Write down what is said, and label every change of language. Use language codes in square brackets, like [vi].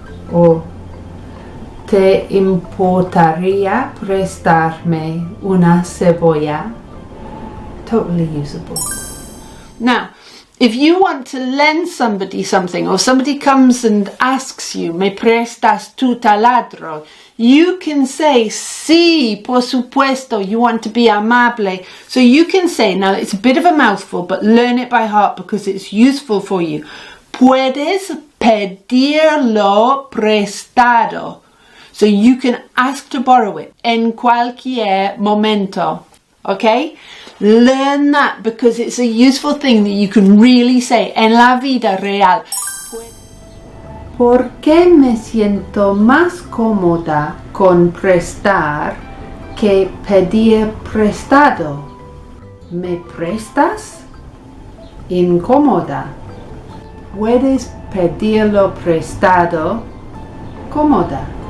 [es] Or, ¿te importaría prestarme una cebolla? [en] Totally usable. Now, if you want to lend somebody something, or somebody comes and asks you, [es] ¿me prestas tu taladro? [en] You can say, [es] sí, por supuesto, [en] you want to be amable. So you can say, now it's a bit of a mouthful, but learn it by heart because it's useful for you. [es] Puedes pedirlo prestado. [en] So you can ask to borrow it [es] en cualquier momento. [en] Okay? Learn that because it's a useful thing that you can really say [es] en la vida real. ¿Por qué me siento más cómoda con prestar que pedir prestado? ¿Me prestas? Incómoda. ¿Puedes pedirlo prestado? Cómoda.